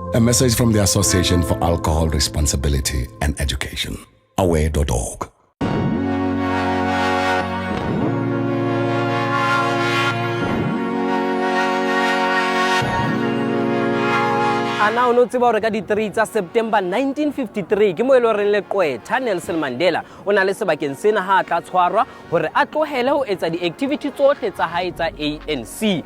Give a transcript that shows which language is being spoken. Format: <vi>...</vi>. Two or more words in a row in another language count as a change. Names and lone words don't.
<en>message from the Association for Alcohol Responsibility and Education, aware.org.</en> <st>Ana o no tseba hore ka di 3 tsa September 1953 ke mo ele hore le qwetha Nelson Mandela o na le sebakeng sena ha tla tshwarwa hore a tlohele ho etsa di-activity tsohle tsa hae tsa ANC.</st>